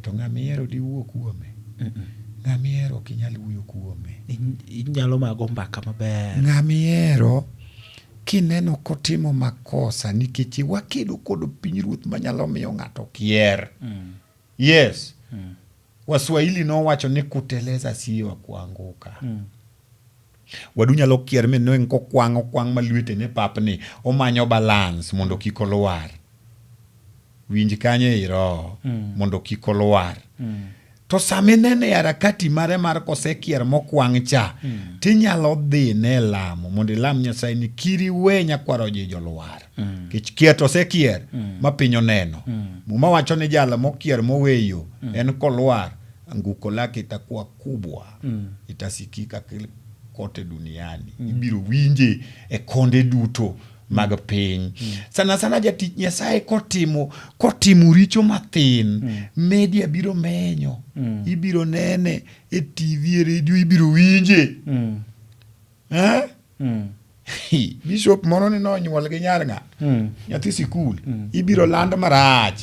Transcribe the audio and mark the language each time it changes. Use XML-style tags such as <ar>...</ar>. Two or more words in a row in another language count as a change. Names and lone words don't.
<luo>To ng'amihero diwuo kuome. Ng'amihero ok inyal wuoyo kuome. Inyalo mago mbaka maber. Ng'amihero kineno kotimo makosa nikech wakedo kod pinyruoth manyalo miyo ng'ato kier. Yes. Waswahili no wacho ni</luo> <sw>kuteleza siyo kuanguka.</sw> <luo>Wadu nyalo kier mi no ko kwang malwete ne papni omanyo balance mondo kik olwar. Winj kanye iro mondo kik olwar. To saminene harakati mare mar kosekier mokwang cha, tinyalo dhi ne lamo mondo lam Nyasaye ni kiri we nyakwaro jijo lwar. Kich kier to sekier ma piny oneno. Muma wacho ni jala mokier moweyo en kolwar</luo> <sw>anguko lake itakuwa kubwa. Itasikika kote duniani.</sw> <luo>Ibiro winje e konde duto mag piny. Sana jatich Nyasaye kotimo richo mathin, media biro menyo. Ibiro nene e TV, radio ibiro winje. Bishop moro ni nonyuol gi nyar ng'ato, nyathi sikul, ibiro land marach.</luo>